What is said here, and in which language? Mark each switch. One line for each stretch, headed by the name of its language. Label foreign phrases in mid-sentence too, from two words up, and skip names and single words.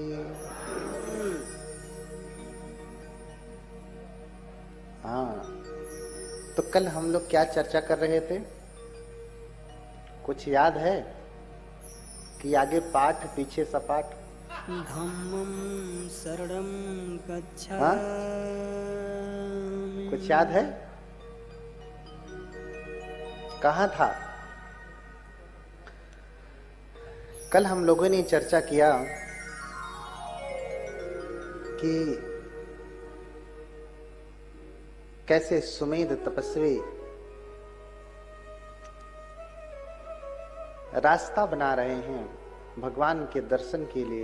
Hindi: हाँ, तो कल हम लोग क्या चर्चा कर रहे थे? कुछ याद है कि आगे पाठ पीछे सपाट?
Pali: धम्मं शरणं गच्छामि।
Hindi: हाँ? कुछ याद है? कहाँ था? कल हम लोगों ने चर्चा किया कि कैसे सुमेध तपस्वी रास्ता बना रहे हैं भगवान के दर्शन के लिए।